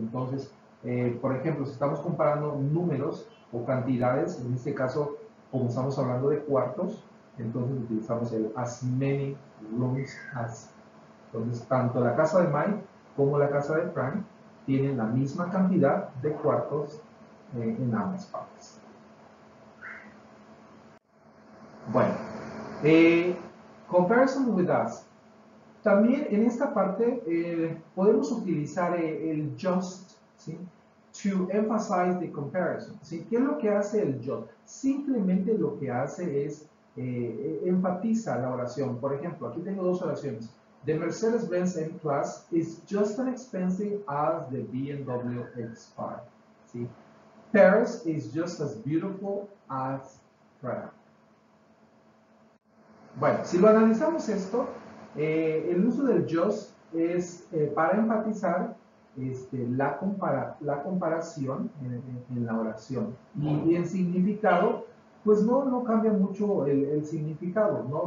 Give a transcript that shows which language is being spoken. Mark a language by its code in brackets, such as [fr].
[es] Entonces, por ejemplo, si estamos comparando números o cantidades, en este caso, como estamos hablando de cuartos, entonces utilizamos el [en] as many rooms as. [es] Entonces, tanto la casa de Mike como la casa de Frank tienen la misma cantidad de cuartos en ambas partes. [en] Bueno, comparison with us. [es] También en esta parte podemos utilizar el just, ¿sí? [en] To emphasize the comparison, [es] ¿sí? ¿Qué es lo que hace el just? Simplemente lo que hace es enfatiza la oración. Por ejemplo, aquí tengo dos oraciones. [en] The Mercedes-Benz M-Class is just as expensive as the BMW X5. ¿Sí? Paris is just as beautiful as Prague. [es] Bueno, si lo analizamos esto, el uso del just es para enfatizar la comparación en la oración. Y en significado, pues no cambia mucho el significado, ¿no?